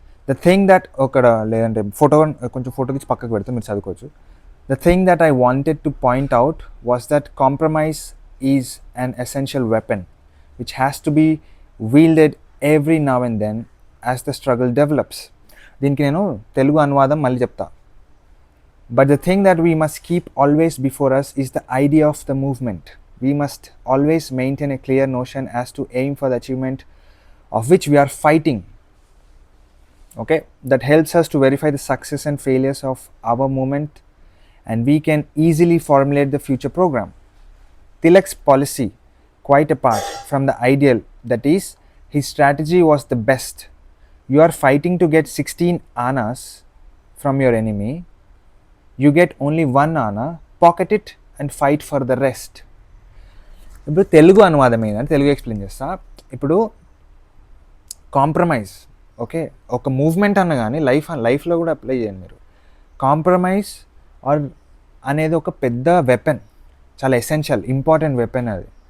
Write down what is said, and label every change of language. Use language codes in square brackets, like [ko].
[en] the thing that [te] లేదంటే కొంచెం photo తీసి పక్కకు పెడితే మీరు చదువుకోవచ్చు. [en] The thing that I wanted to point out was that compromise is an essential weapon which has to be wielded every now and then as the struggle develops. [te] దీనికి నేను తెలుగు అనువాదం మళ్ళీ చెప్తా. [en] But the thing that we must keep always before us is the idea of the movement. We must always maintain a clear notion as to aim for the achievement of which we are fighting. Okay, that helps us to verify the success and failures of our movement, and we can easily formulate the future program. Tilak's policy, quite apart from the ideal, that is, his strategy was the best. You are fighting to get 16 annas from your enemy. You get only 1 anna, pocket it and fight for the rest. [te] ఇప్పుడు తెలుగు అనువాదం ఏంటంటే, Telugu explain చేస్తా. ఇప్పుడు compromise, okay, ఒక movement అన్న కానీ లైఫ్లో కూడా అప్లై చేయండి మీరు. కాంప్రమైజ్ అనేది ఒక పెద్ద వెపన్, చాలా ఎసెన్షియల్ ఇంపార్టెంట్ వెపన్ అది.